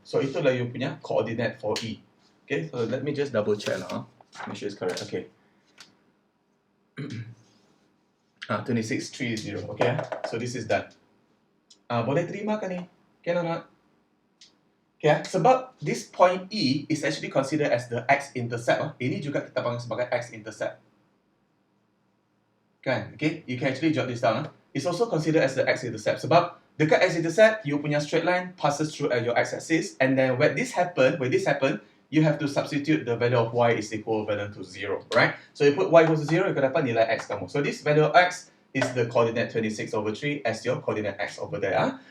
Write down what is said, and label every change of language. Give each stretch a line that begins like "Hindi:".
English: So
Malay: itulah
English: you
Malay: punya
English: coordinate for E. Okay, so let me just double check lah. Make sure it's correct. Okay. 26, 3, 0. Okay, so this is done.
Malay: Boleh terima kan ni?
English: Can or not? Okay,
Malay: sebab
English: this point E is actually considered as the x-intercept.
Malay: Ini juga kita panggil sebagai x-intercept. Kan?
English: Okay, you can actually jot this down. It's also considered as the x-intercept.
Malay: Sebab dekat
English: x-intercept, you
Malay: punya
English: straight line passes through your x-axis, and then when this happen, you have to substitute the value of y is equivalent to 0, right? So you put y equals to 0, you
Malay: akan dapat nilai x kamu.
English: So this value of x is the coordinate 26 over 3 as your coordinate x over there.